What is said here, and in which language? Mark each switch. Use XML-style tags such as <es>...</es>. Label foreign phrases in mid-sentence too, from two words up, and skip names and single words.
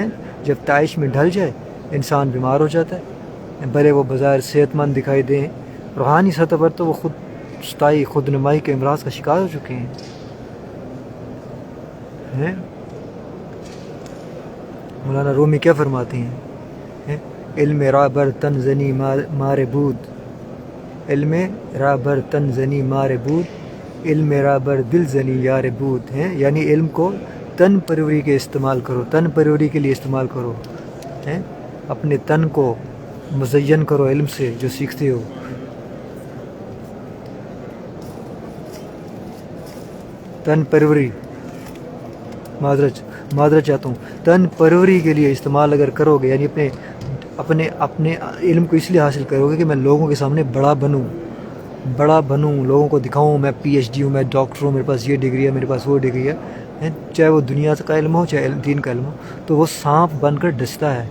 <ur>جب تعیش میں ڈھل جائے انسان بیمار ہو جاتا ہے، بھلے وہ بظاہر صحت مند دکھائی دیں، روحانی سطح پر تو وہ خود نمائی کے امراض کا شکار ہو چکے ہیں۔ مولانا رومی کیا فرماتے ہیں؟</ur> <fa>علم را بر تن زنی مار بود، علم را بر تن زنی مار بود، علم را بر دل زنی یار بود</fa> <ur>ہیں، یعنی علم کو تن پروری کے استعمال کرو، تن پروری کے لیے استعمال کرو ہیں، اپنے تن کو مزین کرو علم سے جو سیکھتے ہو. تن پروری، معذرت چاہتا ہوں، تن پروری کے لیے استعمال اگر کرو گے، یعنی اپنے علم کو اس لیے حاصل کرو گے کہ میں لوگوں کے سامنے بڑا بنوں، لوگوں کو دکھاؤں میں پی ایچ ڈی ہوں، میں ڈاکٹر ہوں، میرے پاس یہ ڈگری ہے، میرے پاس وہ ڈگری ہے، چاہے وہ دنیا کا علم ہو چاہے دین کا علم ہو، تو وہ سانپ بن کر ڈستا ہے.</ur>